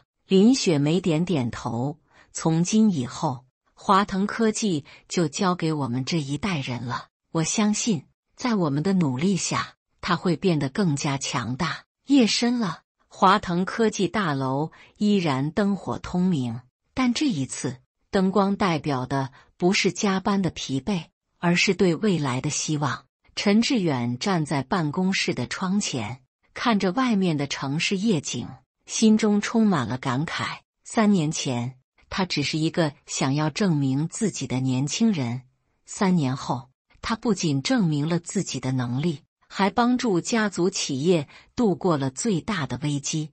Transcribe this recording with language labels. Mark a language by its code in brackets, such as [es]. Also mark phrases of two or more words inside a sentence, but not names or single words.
[zh] 林雪梅點點頭，從今以後，華騰科技就交給我們這一代人了。我相信，在我們的努力下，它會變得更加強大。夜深了，華騰科技大樓依然燈火通明，但這一次，燈光代表的不是加班的疲憊，而是對未來的希望。陳致遠站在辦公室的窗前，看着外面的城市夜景，心中充滿了感慨。3年前，他只是一個想要證明自己的年輕人。3年後，他不僅證明了自己的能力，還幫助家族企業度過了最大的危機。